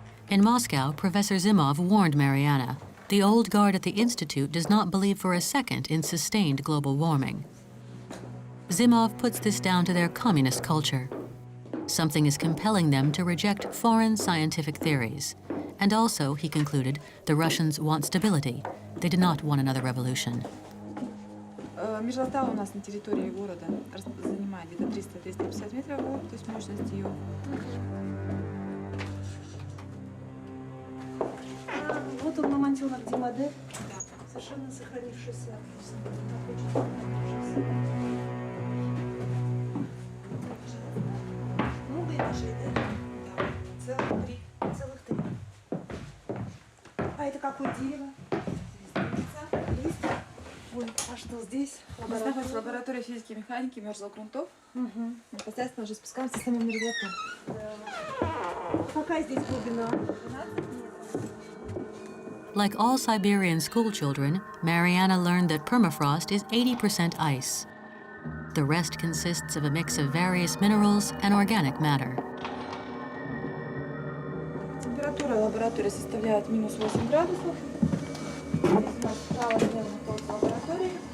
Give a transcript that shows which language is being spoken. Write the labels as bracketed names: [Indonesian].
[English] In Moscow, Professor Zimov warned Mariana, the old guard at the Institute does not believe for a second in sustained global warming. Zimov puts this down to their communist culture. Something is compelling them to reject foreign scientific theories. And also, he concluded, the Russians want stability. They do not want another revolution. [Russian] Мерзлота у нас на территории города занимает где-то 300-350 метров, то есть мощность ее. Вот он намонтил на где модель. Совершенно сохранившийся. Много этажей, да? Целых три. А это какое дерево? Листья. Ой, а что здесь? Здесь находится лаборатория физики и механики мерзлогрунтов. Непосредственно уже спускаемся с самим мерзлотом. Какая здесь глубина? [English] Like all Siberian school children, Mariana learned that permafrost is 80% ice. The rest consists of a mix of various minerals and organic matter. [Russian] Температура лаборатории составляет минус 8 градусов. Здесь у нас справа слева находится лаборатория.